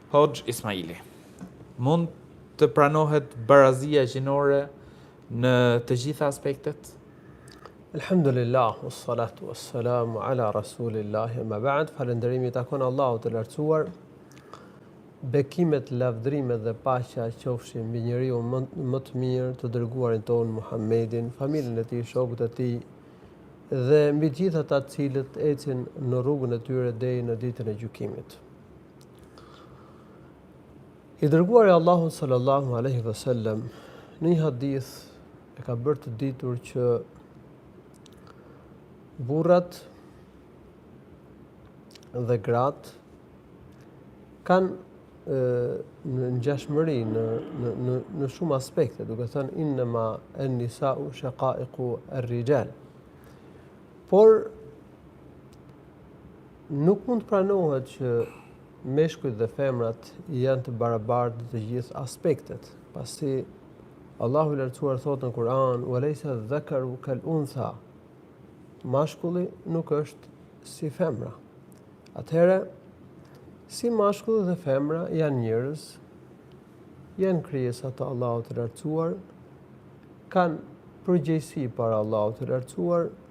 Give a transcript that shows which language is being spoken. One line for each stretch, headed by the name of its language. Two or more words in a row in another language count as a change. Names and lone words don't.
Albanian: Hoxh Ismaili, mund të pranohet barazia gjinore në të gjitha aspektet?
Arabic: الحمد لله والصلاة والسلام على رسول الله ما بعد,
Albanian: falënderimi takon Allahut të lartësuar. Bekimet, lavdrimet dhe paqja qofshin mbi njeriu më të mirë, të dërguarin ton Muhammedin, familjen e tij, shokët e tij dhe mbi gjithë ata të cilët ecin në rrugën e tyre deri në ditën e gjykimit. I dërguari Allahut
Arabic: صلى الله عليه وسلم
Albanian: në një hadith e ka bërë të ditur që burrat dhe gratë kanë në ngjashmëri në shumë aspekte, duke thënë
Arabic: إنما النساء شقائق الرجال.
Albanian: Por nuk mund të pranohet që meshkujt dhe femrat janë të barabartë në të gjithë aspektet. Pasi Allahu i lartësuar thotë në Kur'an:
Arabic: "وليس الذكر كالأنثى."
Albanian: Mashkulli nuk është si femra. Atëherë, si mashkulli dhe femra janë njerëz, janë krijesa të Allahut të lartësuar, kanë përgjegjësi para Allahut të lartësuar,